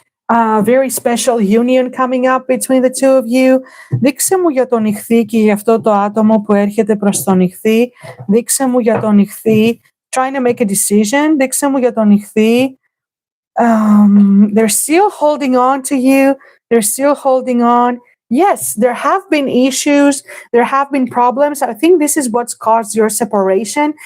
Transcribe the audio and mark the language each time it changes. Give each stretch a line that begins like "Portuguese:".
English: a very special union coming up between the two of you.
Greek: Δείξε μου για τον Ιχθύ και για αυτό το άτομο που έρχεται προς τον Ιχθύ. Δείξε μου για τον Ιχθύ.
English: Trying to make a decision.
Greek: Δείξε μου για τον Ιχθύ.
English: They're still holding on to you. They're still holding on. Yes, there have been issues. There have been problems. I think this is what's caused your separation.